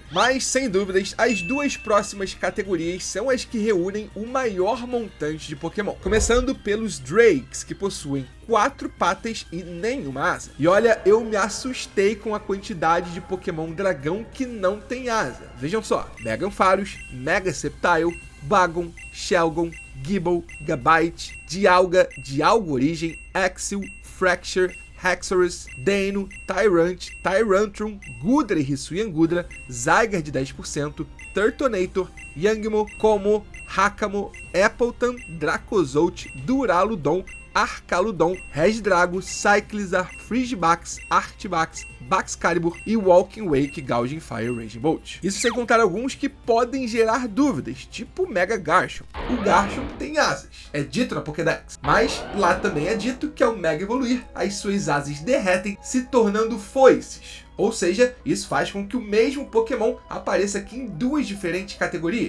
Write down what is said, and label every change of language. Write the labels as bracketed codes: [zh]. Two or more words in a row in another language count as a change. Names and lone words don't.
[pt] Mas sem dúvidas, as duas próximas categorias são as que reúnem o maior montante de Pokémon. Começando pelos Drakes, que possuem 4 patas e nenhuma asa. E olha, eu me assustei com a quantidade de Pokémon dragão que não tem asa. Vejam só, Mega Ampharos, Mega Sceptile, Bagon, Shelgon, Gible, Gabite, Dialga, Dialga Origem, Axel, Fracture, Haxorus, Deino, Tyrant, Tyrantrum, Gudra e Hisuian Gudra, Zygarde de 10%, Turtonator, Yangmo, Como, Hakamo, Appleton, Dracozolt, Duraludon, Arcaludon, Regidrago, Cyclizar, Frigibax, Artibax, Baxcalibur e Walking Wake Gouging Fire Raging Bolt. Isso sem contar alguns que podem gerar dúvidas, tipo Mega Garchomp. O Garchomp tem asas, é dito na Pokédex, mas lá também é dito que ao Mega evoluir, as suas asas derretem, se tornando foices. Ou seja, isso faz com que o mesmo Pokémon apareça aqui em duas diferentes categorias.